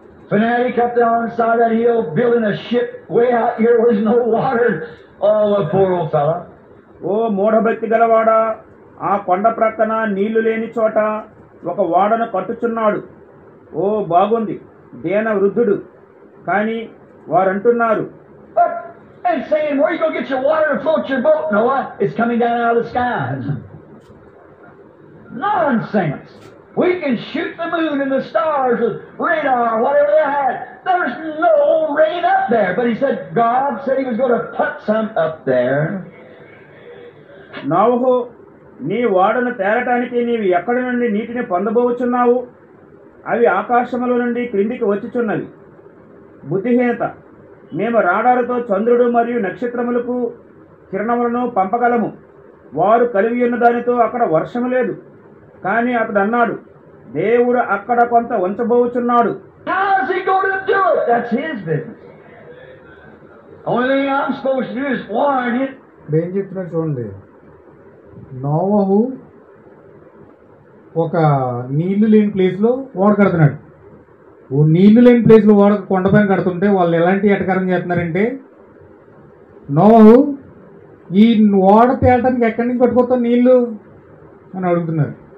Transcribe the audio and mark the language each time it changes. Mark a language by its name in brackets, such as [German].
[English] Fanatic up there on the side of that hill building a ship way out here where there's no water. Oh, the poor old fella. [Telugu] ఓ మూఢభక్తి గలవాడా, ఆ కొండ ప్రక్కన నీళ్లు లేని చోట ఒక ఓడను కట్టుచున్నాడు. ఓ బాగుంది, దేన వృద్ధుడు. కానీ వారంటున్నారు, [English] and saying, where you going to get your water to float your boat, Noah? It's coming down out of the skies. Nonsense. We can shoot the moon and the stars with radar or whatever they had. There's no rain up there. But he said, God said he was going to put some up there. [Telugu] నోవహు, నీ ఓడను తేరటానికి నీవు ఎక్కడి నుండి నీటిని పొందబోచున్నావు? అవి ఆకాశములో నుండి క్రిందికి వచ్చుచున్నవి. బుద్ధిహీనత. మేము రాడారుతో చంద్రుడు మరియు నక్షత్రములకు కిరణములను పంపగలము. వారు కలిగి ఉన్న దానితో అక్కడ వర్షము లేదు. కానీ అతడు అన్నాడు, దేవుడు అక్కడ కొంత ఉంచబోచున్నాడు. [English] How is he going to do it? That's his business. Only thing I'm supposed to do is warn him. [Telugu] ఏం చెప్తున్నా చూడండి. నోవహు ఒక నీళ్లు లేని ప్లేస్లో ఓడ కడుతున్నాడు. ఓ నీళ్లు లేని ప్లేస్లో ఓడ కొండపైన కడుతుంటే వాళ్ళు ఎలాంటి ఎటకారం చేస్తున్నారంటే, నోవహు ఈ ఓడ తేలటానికి ఎక్కడి నుంచి పట్టుకోతావు నీళ్లు అని అడుగుతున్నారు.